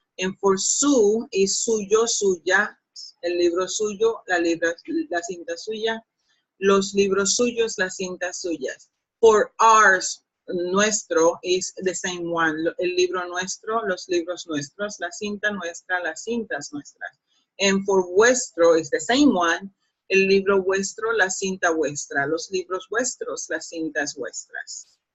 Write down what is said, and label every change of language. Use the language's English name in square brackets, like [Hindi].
[Spanish] And for su is suyo, suya, el libro suyo, la cinta suya, los libros suyos, las cintas suyas. [English] For ours, nuestro is the same one. [Spanish] El libro nuestro, los libros nuestros, la cinta nuestra, las cintas nuestras. [English] And for vuestro is the same one. [Spanish] El libro vuestro, la cinta vuestra, los libros vuestros, las cintas vuestras.